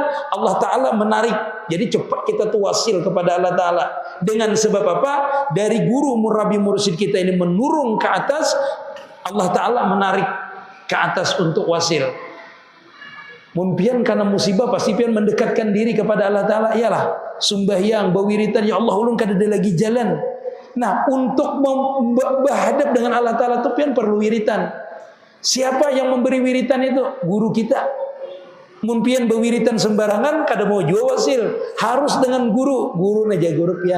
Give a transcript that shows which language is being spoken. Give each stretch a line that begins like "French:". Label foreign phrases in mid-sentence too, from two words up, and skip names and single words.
Indonesian: Allah Ta'ala menarik. Jadi cepat kita tuh wasil kepada Allah Ta'ala. Dengan sebab apa? Dari guru murabi mursyid kita ini menurun ke atas. Allah Ta'ala menarik ke atas untuk wasil. Mumpian karena musibah pasti pian mendekatkan diri kepada Allah Ta'ala.
Banjar: Iyalah sumbahyang, bawiritan, ya Allah ulun kada ada lagi jalan.
Indonesian: Nah, untuk berhadap dengan Allah Ta'ala itu pian perlu wiritan. Siapa yang memberi wiritan itu? Guru kita.
Banjar: Mumpian bawiritan sembarangan kada mau jua wasil.
Indonesian: Harus dengan guru. Guru naja guru pian.